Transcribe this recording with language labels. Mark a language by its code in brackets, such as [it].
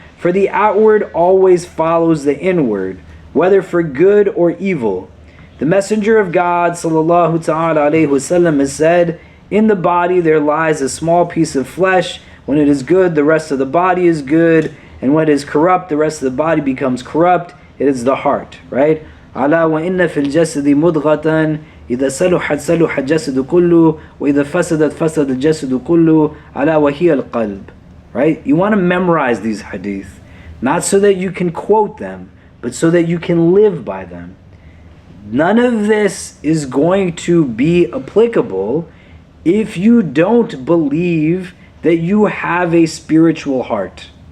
[en] For the outward always follows the inward, whether for good or evil. The Messenger of God, sallallahu ta'ala alayhi wasallam, has said, in the body there lies a small piece of flesh. When it is good, the rest of the body is good. And when it is corrupt, the rest of the body becomes corrupt. It is the heart, right? Ala wa inna fil jasadi mudghatan. [ar] إذا صلحت صلح الجسد كله وإذا فسدت فسد الجسد كله ألا وهي القلب. [en] Right? You want to memorize these hadith, not so that you can quote them, but so that you can live by them. None of this is going to be applicable if you don't believe that you have a spiritual heart.